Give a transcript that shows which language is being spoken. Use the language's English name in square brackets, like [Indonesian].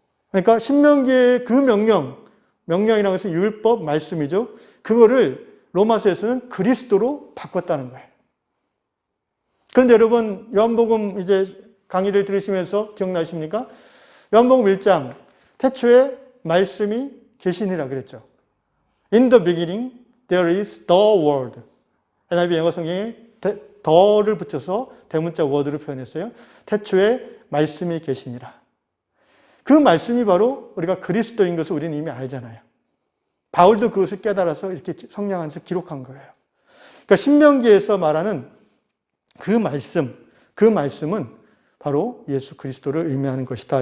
[Korean] 그러니까 신명기의 그 명령이라는 것은 율법, 말씀이죠. 그거를 로마서에서는 그리스도로 바꿨다는 거예요. 그런데 여러분 요한복음 이제 강의를 들으시면서 기억나십니까? 요한복음 1장 태초에 말씀이 계시니라 그랬죠. [English] In the beginning there is the word. [Korean] NIV 영어 성경에 the를 붙여서 대문자 word로 표현했어요. 태초에 말씀이 계시니라. 그 말씀이 바로 우리가 그리스도인 것을 우리는 이미 알잖아요. 바울도 그것을 깨달아서 이렇게 성령 안에서 기록한 거예요. 그러니까 신명기에서 말하는 그 말씀은 바로 예수 그리스도를 의미하는 것이다.